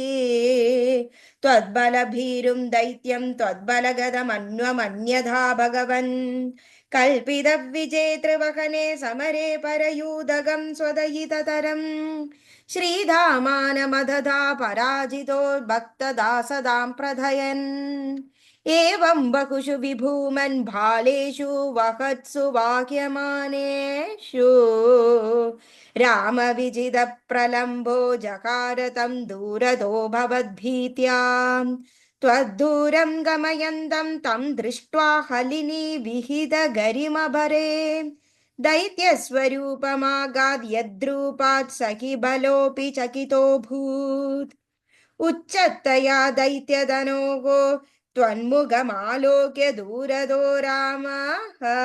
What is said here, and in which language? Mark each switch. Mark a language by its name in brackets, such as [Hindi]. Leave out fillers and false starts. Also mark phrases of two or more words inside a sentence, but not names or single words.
[Sanskrit] ത്വദ്ബലഭീരും ദൈത്യം ത്വദ്ബലഗതമന്വമന്യഥാ ഭഗവൻ കൽപ്പിതവിജേതൃവഹനെ സമരേ പരയൂദകം സ്വദയിതതരം ശ്രീധാമാനമദധാ പരാജിതോ ഭക്തദാസദാം പ്രഥയൻ एवं बहुषु विभूमन् भालेषु वहत्सु वाह्यमानेषु रामविजितप्रलम्बो जकार तं दूरतो भवद्भीत्यां त्वद्दूरं गमयन्तं तं दृष्ट्वा हलिनी विहितगरिमभरे दैत्यस्वरूपमागाद्यद्रूपात् सखि बलोऽपि चकितोऽभूत् उच्चतया दैत्यधनोः त्वन्मुखमालोक्य दूरदो रामः